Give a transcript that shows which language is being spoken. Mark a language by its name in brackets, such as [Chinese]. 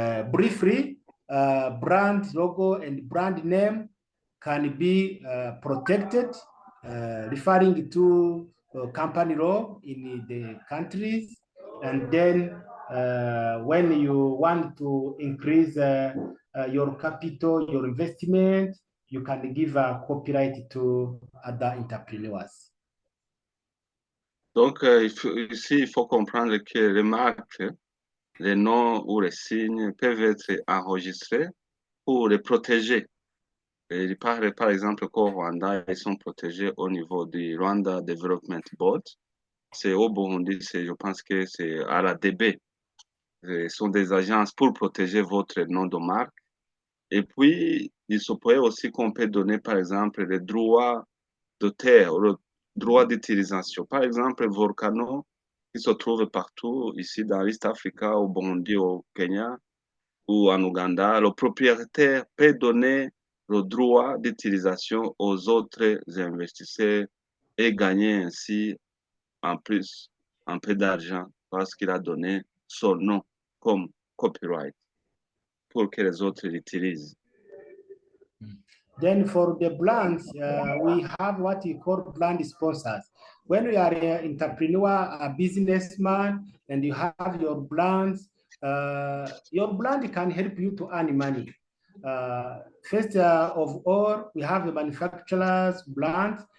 [English] Briefly, brand logo and brand name can be protected, referring to company law in the countries. And then when you want to increase your capital, your investment, you can give a copyright to other entrepreneurs. [French] Donc, ici, il faut comprendre que les marques, les noms ou les signes peuvent être enregistrés pour les protéger. Et par exemple qu'au Rwanda, ils sont protégés au niveau du Rwanda Development Board. C'est au Burundi, je pense que c'est RDB. Ce sont des agences pour protéger votre nom de marque. Et puis, il se pourrait aussi qu'on peut donner, par exemple, les droits de terre, le droit d'utilisation. Par exemple, Volcano, qui se trouve partout, ici dans l'East Africa, au Burundi, au Kenya ou en Ouganda, le propriétaire peut donner le droit d'utilisation aux autres investisseurs et gagner ainsi en plus un peu d'argent parce qu'il a donné son nom comme copyright pour que les autres l'utilisent. [English] Then for the brands, we have what we call brand sponsors. When you are an entrepreneur, a businessman, and you have your brands, your brand can help you to earn money. First of all, we have the manufacturer's brand.